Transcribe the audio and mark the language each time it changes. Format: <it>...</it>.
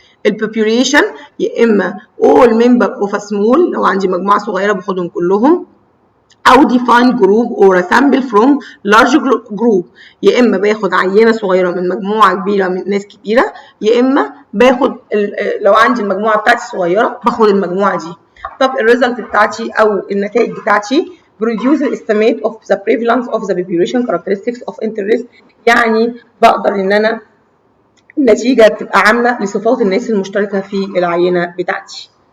<ar>البوبيوليشن يا اما</ar> <en>all member of a small،</en> <ar>لو عندي مجموعه صغيره باخدهم كلهم، أو</ar> <en>define group or a sample from large group.</en> <ar>يا إما باخد عينة صغيرة من مجموعة كبيرة من ناس كبيرة، يا إما باخد لو عندي المجموعة بتاعتي صغيرة باخد المجموعة دي. طب الريزلت بتاعتي أو النتائج بتاعتي</ar> <en>produce an estimate of the prevalence of the population characteristics of interest.</en> <ar>يعني بقدر إن أنا النتيجة تبقى عاملة لصفات الناس المشتركة في العينة بتاعتي.</ar>